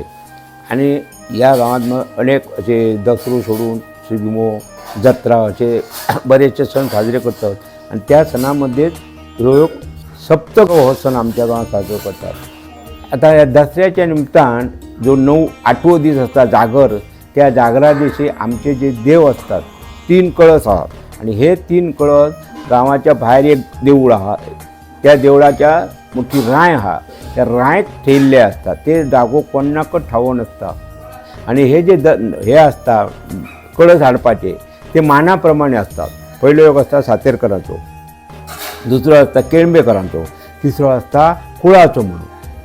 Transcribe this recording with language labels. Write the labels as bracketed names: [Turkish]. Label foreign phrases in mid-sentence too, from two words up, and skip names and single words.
[Marathi] आणि ह्या गांवांत अनेक असे दसरो सोडून शिगमो जत्रा असे बरेचसे सण साजरे करतात. आणि त्या सणामध्येच लोक सप्तक हो सण आमच्या गावात साजरो करतात. [Konkani] आता या दसऱ्याच्या निमतान जो 8वो दीस असता जागर, त्या जागरा दिवशी आमचे जे देव असतात 3 कळस आहात आणि हे 3 कळस गावाच्या भायर एक देऊळ आहा, त्या देवळाच्या मोठी राय आहा, त्या रायत ठेयल्ले असतात. ते जागो कोणाकच ठावो नसता. आणि हे जे हे असता कळस हाडपाचे ते मानाप्रमाणे असतात. पयलो एक असता सातेरकरांचो, दुसरो असता केळंबेकरांचो, तिसरो असता कुळाचो म्हणून.